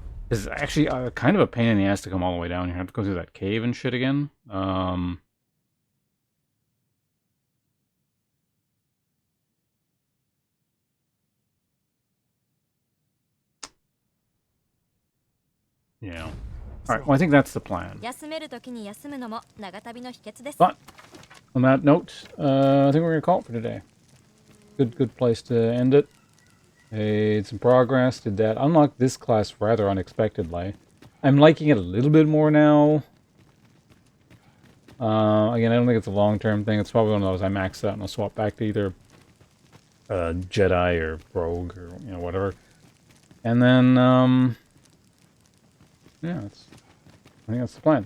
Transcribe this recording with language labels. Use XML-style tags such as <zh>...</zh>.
<en>It's actually kind of a pain in the ass to come all the way down here. I have to go through that cave and shit again. Yeah. Alright, well I think that's the plan.</en> <ja>休めるときに休むのも長旅の秘訣です。</ja> <en>But, on that note, I think we're going to call it for today. Good place to end it. Made some progress, did that. Unlocked this class rather unexpectedly. I'm liking it a little bit more now. Again, I don't think it's a long-term thing. It's probably one of those I maxed out and I'll swap back to either Jedi or Rogue or, you know, whatever. And then, yeah, I think that's the plan.</en>